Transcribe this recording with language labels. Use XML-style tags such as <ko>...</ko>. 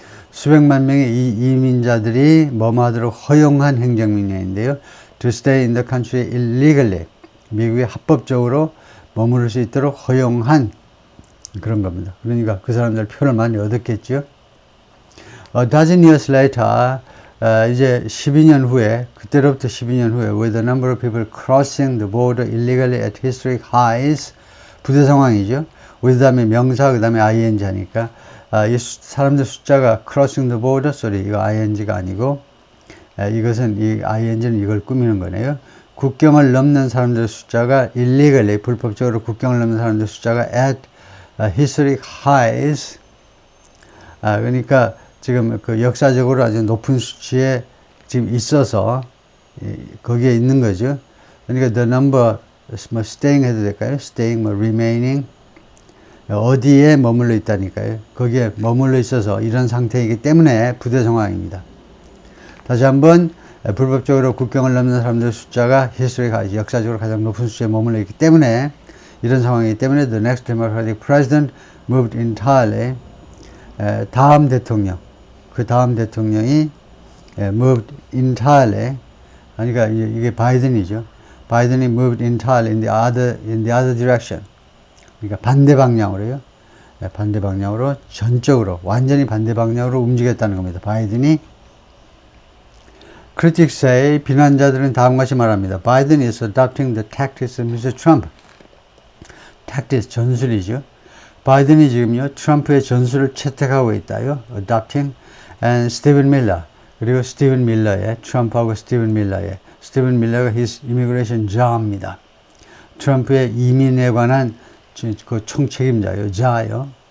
<ko>수백만 명의 이 이민자들이 뭐하도록 허용한 행정명령인데요.</ko> <en>To stay in the country illegally.</en> <ko>미국에 합법적으로 머무를 수 있도록 허용한 그런 겁니다. 그러니까 그 사람들 표를 많이 얻었겠죠.</ko> <en>A dozen years later,</en> <ko>이제 12년 후에, 그때로부터 12년 후에,</ko> <en>with the number of people crossing the border illegally at historic highs,</en> <ko>부대 상황이죠. with 다음에 명사, 그 다음에 ing 하니까, 이 사람들 숫자가</ko> <en>crossing the border,</en> <ko>이거 ing가 아니고, 이것은, 이 ing는 이걸 꾸미는 거네요. 국경을 넘는 사람들 숫자가 illegally, 불법적으로 국경을 넘는 사람들 숫자가</ko> <en>at historic highs,</en> <ko>그러니까 지금 그 역사적으로 아주 높은 수치에 지금 있어서 거기에 있는 거죠. 그러니까 the number, 뭐 staying 해도 될까요? staying, 뭐 remaining, 어디에 머물러 있다니까요. 거기에 머물러 있어서 이런 상태이기 때문에 부대 상황입니다. 다시 한번 불법적으로 국경을 넘는 사람들 숫자가 히스토리가 역사적으로 가장 높은 수치에 머물러 있기 때문에 이런 상황이기 때문에</ko> <en>the next Democratic president moved entirely,</en> <ko>다음 대통령, 그 다음 대통령이 moved entirely, 그러니까 이게 바이든이죠.</ko> <en>바이든이 moved entirely in the other direction.</en> <ko>그러니까 반대 방향으로요. 반대 방향으로 전적으로 완전히 반대 방향으로 움직였다는 겁니다. 바이든이.</ko> <en>Critics say,</en> <ko>비난자들은 다음과 같이 말합니다.</ko> <en>Biden is adopting the tactics of Mr. Trump.</en> <ko>tactics, 전술이죠. 바이든이 지금요, 트럼프의 전술을 채택하고 있다요.</ko> <en>adopting. and Stephen Miller.</en> <ko>그리고 스티븐 밀러의, 트럼프하고 스티븐 밀러의, 스티븐 밀러가 his immigration 자입니다. 트럼프의 이민에 관한 그 총책임자요, 자요.</ko>